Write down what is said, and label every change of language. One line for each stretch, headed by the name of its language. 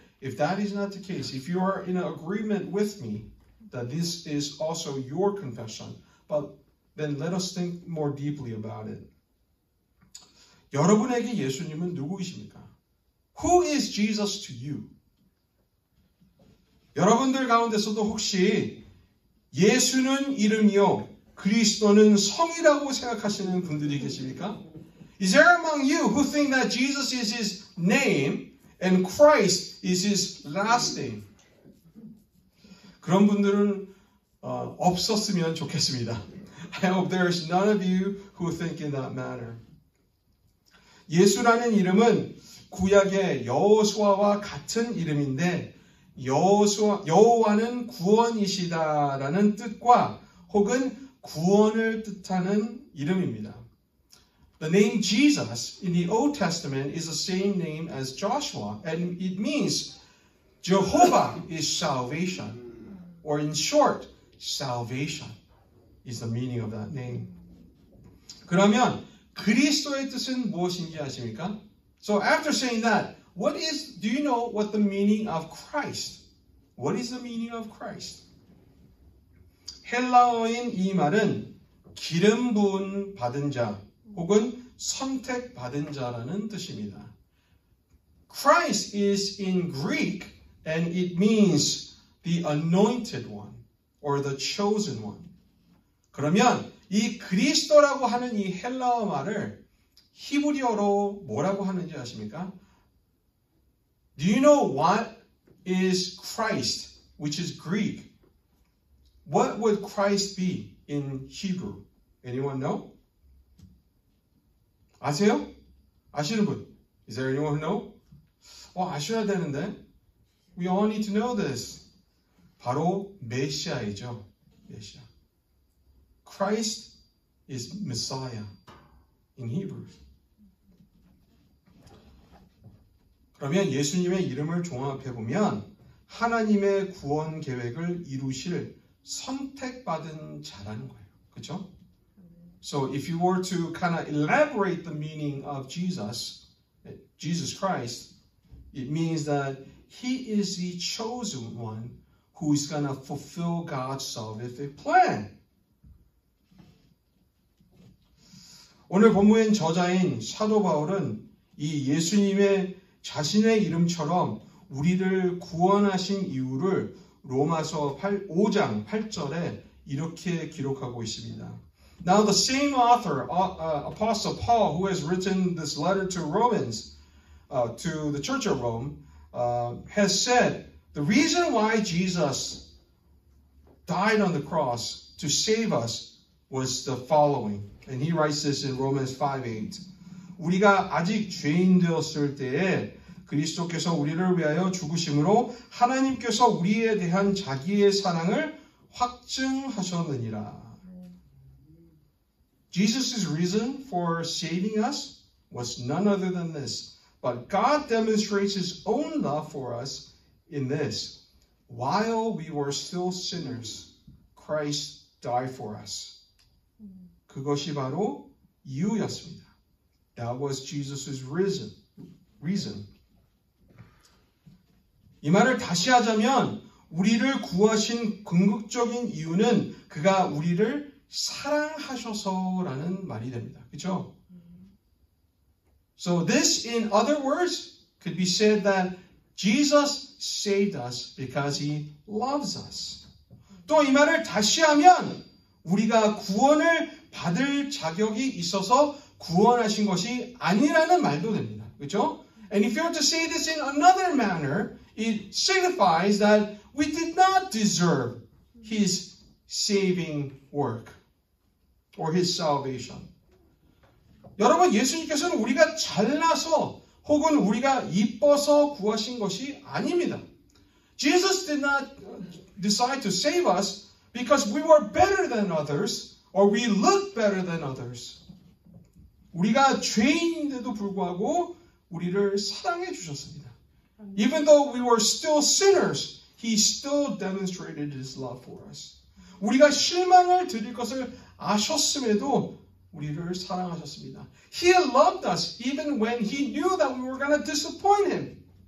English: If that is not the case, if you are in agreement with me that this is also your confession, but then let us think more deeply about it.
Korean: 여러분에게 예수님은 누구이십니까?
English: Who is Jesus to you?
Korean: 여러분들 가운데서도 혹시 예수는 이름이요 그리스도는 성이라고 생각하시는 분들이 계십니까?
English: Is there among you who think that Jesus is his name and Christ is his last name?
Korean: 그런 분들은 없었으면 좋겠습니다.
English: I hope there's none of you who think in that manner.
Korean: 예수라는 이름은 구약의 여호수아와 같은 이름인데 여호와는 구원이시다라는 뜻과 혹은 구원을 뜻하는 이름입니다.
English: The name Jesus in the Old Testament is the same name as Joshua, and it means Jehovah is salvation, or in short, salvation is the meaning of that name.
Korean: 그러면 그리스도의 뜻은 무엇인지 아십니까?
English: So after saying that, do you know what the meaning of Christ? What is the meaning of Christ?
Korean: 헬라어인 이 말은 기름 부은 받은 자 혹은 선택받은 자라는 뜻입니다.
English: Christ is in Greek and it means the anointed one or the chosen one.
Korean: 그러면 이 그리스도라고 하는 이 헬라어 말을 히브리어로 뭐라고 하는지 아십니까?
English: Do you know what is Christ, which is Greek? What would Christ be in Hebrew? Anyone know?
Korean: 아세요? 아시는 분?
English: Is there anyone who know?
Korean: 아셔야 되는데.
English: We all need to know this.
Korean: 바로 메시아이죠. 메시아.
English: Christ is Messiah in Hebrew.
Korean: 그러면 예수님의 이름을 종합해보면 하나님의 구원 계획을 이루실 선택받은 자라는 거예요. 그렇죠?
English: So if you were to kind of elaborate the meaning of Jesus Christ, it means that he is the chosen one who is going to fulfill God's salvific plan.
Korean: 오늘 본문의 저자인 사도 바울은 이 예수님의 자신의 이름처럼 우리를 구원하신 이유를 로마서 5장 8절에 이렇게 기록하고 있습니다.
English: Now the same author, Apostle Paul, who has written this letter to Romans, to the Church of Rome, has said, the reason why Jesus died on the cross to save us was the following. And he writes this in Romans 5:8.
Korean: 우리가 아직 죄인 되었을 때에 그리스도께서 우리를 위하여 죽으심으로 하나님께서 우리에 대한 자기의 사랑을 확증하셨느니라.
English: Jesus' reason for saving us was none other than this. But God demonstrates his own love for us in this. While we were still sinners, Christ died for us.
Korean: 그것이 바로 이유였습니다.
English: That was Jesus' reason.
Korean: 이 말을 다시 하자면 우리를 구하신 궁극적인 이유는 그가 우리를 사랑하셔서라는 말이 됩니다. 그렇죠?
English: So this, in other words, could be said that Jesus saved us because he loves us.
Korean: 또 이 말을 다시 하면 우리가 구원을 받을 자격이 있어서 구원하신 것이 아니라는 말도 됩니다. 그렇죠?
English: And if you were to say this in another manner, it signifies that we did not deserve his saving work or his salvation.
Korean: 여러분, 예수님께서는 우리가 잘나서 혹은 우리가 이뻐서 구하신 것이 아닙니다.
English: Jesus did not decide to save us because we were better than others or we looked better than others.
Korean: 우리가 죄인인데도 불구하고 우리를 사랑해 주셨습니다.
English: Even though we were still sinners, he still demonstrated his love for us.
Korean: 우리가 실망을 드릴 것을 아셨음에도 우리를 사랑하셨습니다.
English: He loved us even when he knew that we were going to disappoint him.